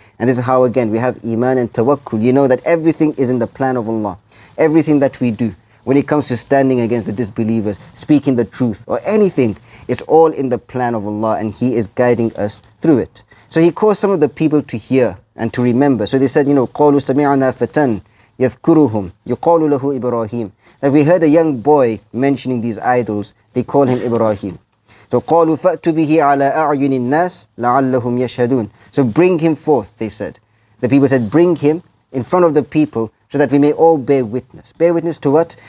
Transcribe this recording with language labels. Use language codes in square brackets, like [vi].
[en] And this is how, again, we have iman and tawakkul. You know that everything is in the plan of Allah. Everything that we do, when it comes to standing against the disbelievers, speaking the truth, or anything, it's all in the plan of Allah, and He is guiding us through it. So He caused some of the people to hear and to remember. So they said, [ar] قَالُوا سَمِعْنَا فَتًى يَذْكُرُهُمْ يُقَالُ لَهُ إِبْرَاهِيمُ. [en] That we heard a young boy mentioning these idols, they call him Ibrahim. So [ar] قَالُوا فَأْتُ بِهِ عَلَىٰ أَعْيُنِ النَّاسِ لَعَلَّهُمْ يَشْهَدُونَ. [en] So bring him forth, they said. The people said, bring him in front of the people so that we may all bear witness. Bear witness to what?